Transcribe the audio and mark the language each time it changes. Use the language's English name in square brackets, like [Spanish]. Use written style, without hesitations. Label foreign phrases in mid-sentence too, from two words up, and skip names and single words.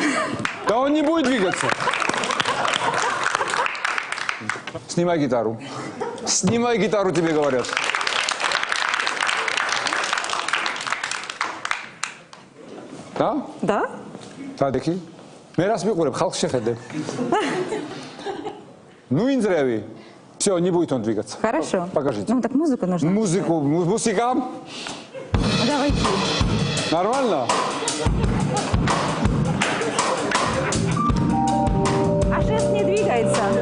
[Russian] Да он не будет двигаться. Снимай гитару. Снимай гитару, тебе говорят. Да? Да? Тадеки. [Georgian] მე რას ვიყურებ, ხალხს შეხედე. Ну, инзряви. [Russian] Все, не будет он двигаться. Хорошо. Покажите. Ну, так музыку нужно. Музыка. Надо войти. Нормально? А шест не двигается.